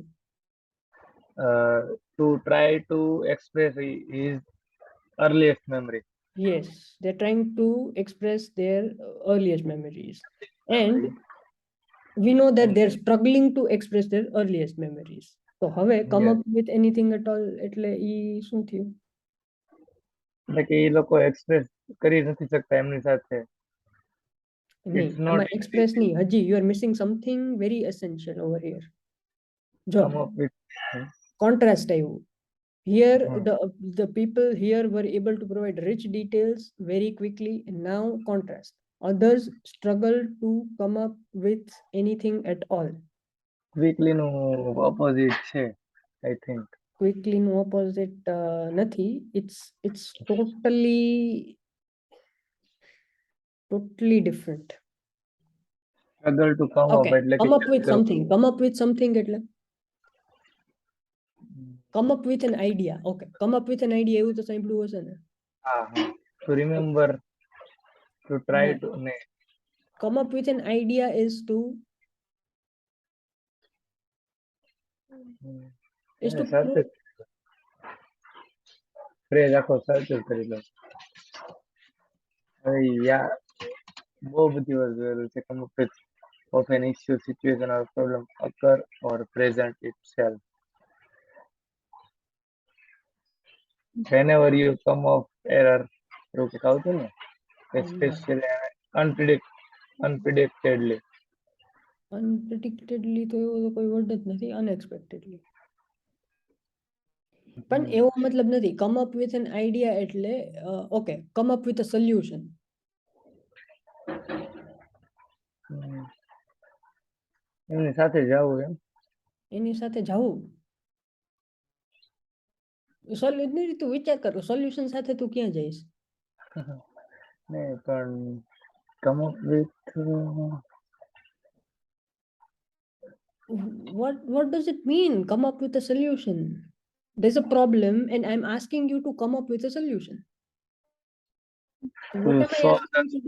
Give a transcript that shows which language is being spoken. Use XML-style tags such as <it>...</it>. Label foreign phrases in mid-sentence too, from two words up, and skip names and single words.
<en>uh, to try to express his earliest memory. Yes, they're trying to express their earliest memories. And we know that And they're struggling to express their earliest memories. So હવે come yes, up with anything at all</en> <gu>એટલે ઈ શું થયું? એટલે કે એ લોકો એક્સપ્રેસ કરી નથી શકતા એમની સાથે. નહીં,</gu> <en>It's not આમાં express</en> <gu>નહીં, હજી</gu> <en>you are missing something very essential over here.</en> <gu>જો</gu> <en>come up with. contrast આવ્યું. Here Hmm. the people here were able to provide rich details very quickly, and now contrast. Others struggle to come up with anything at all. Quickly નું opposite છે, I think. Quickly no opposite નથી. It's totally different. Struggle to come up Okay,</en> <gu>એટલે કે</gu> <en>come up with</en> <gu>જલ્દી કરવું.</gu> <en>something. Come up with something એટલે come up with an idea. Okay, come up with an idea</en> <gu>એવું તો સાંભળ્યું હશે ને. હા હા.</gu> <en>To remember, to try</en> <gu>ના, to ને</gu> <en>come up with an idea is to</en> <gu>એને</gu> <en>is to search phrase</en> <gu>આખો સર્ચ કરી લો. હવે યા બહુ બધી વસ્તુ છે.</gu> <en>Come up with of an issue, situation or problem occur or present itself. Whenever you come of error,</en> <gu>એવું કંઈક આવતું ને,</gu> <en>especially unpredictedly.</en> <gu>unpredictedly તો એવો તો કોઈ વર્ડ જ નથી. unexpectedly પણ એવો મતલબ નથી.</gu> <en>come up with an idea એટલે okay, come up with a solution.</en> <gu>એમની સાથે જવું એમ. એની સાથે જવું. તું વિચાર કરો, સોલ્યુશન સાથે તું ક્યાં જઈશ? ને પણ</gu> <en>come up with What does it mean, come up with a solution? There's a problem and I'm asking you to come up with a solution. So to what am I solve asking you to do?</en>